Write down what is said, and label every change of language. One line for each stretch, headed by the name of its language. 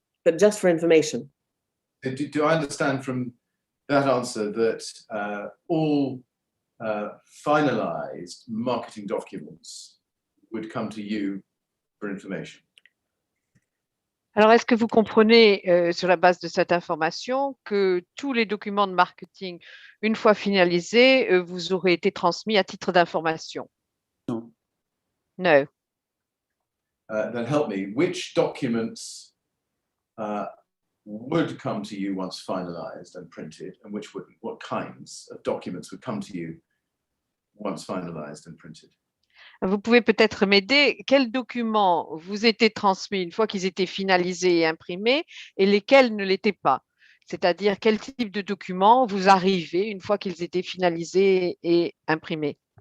English: But just for information. do I understand from that answer that all finalized marketing documents would come to you for information?
French: Alors, est-ce que vous comprenez, sur la base de cette information, que tous les documents de marketing, une fois finalisés, vous auraient été transmis à titre d'information? Non.
English: No. Then help me. Which documents would come to you once finalized and printed, and which wouldn't? What kinds of documents would come to you once finalized and printed?
French: Vous pouvez peut-être m'aider. Quels documents vous étaient transmis une fois qu'ils étaient finalisés et imprimés et lesquels ne l'étaient pas? C'est-à-dire, quel type de documents vous arrivez une fois qu'ils étaient finalisés et imprimés?